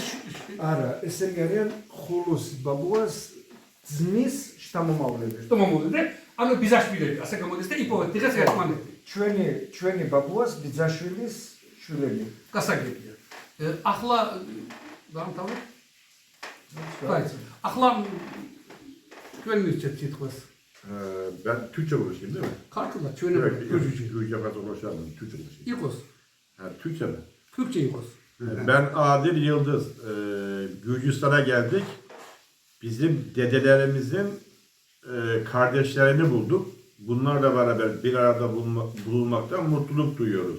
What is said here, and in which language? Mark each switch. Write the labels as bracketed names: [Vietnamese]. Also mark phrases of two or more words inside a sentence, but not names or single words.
[Georgian] არა, ესენი არიან ხულუსი ბაბუას ძმის შთამომავლები. ანუ ბიზაშვილები, ასე გამოდის და იპოვეთ დღეს ერთმანეთი. ჩვენი ბაბუას ბიძაშვილის შვილები. გასაგებია. ახლა დამთავრდა? ახლა თქვენ მისცეთ სიტყვას. [Turkish] Türkçe konuşayım değil mi? [Georgian] ქართულად ჩვენებრივ [Turkish] Türkçe konuşalım. Türkçe konuşayım. [Georgian] იყოს. [Turkish] Türkçe mi? [Georgian] Türkçe იყოს. [Turkish] Ben Adil Yıldız. Gürcistan'a geldik. Bizim dedelerimizin kardeşlerini bulduk. Bunlarla beraber bir arada bulunmaktan mutluluk duyuyoruz.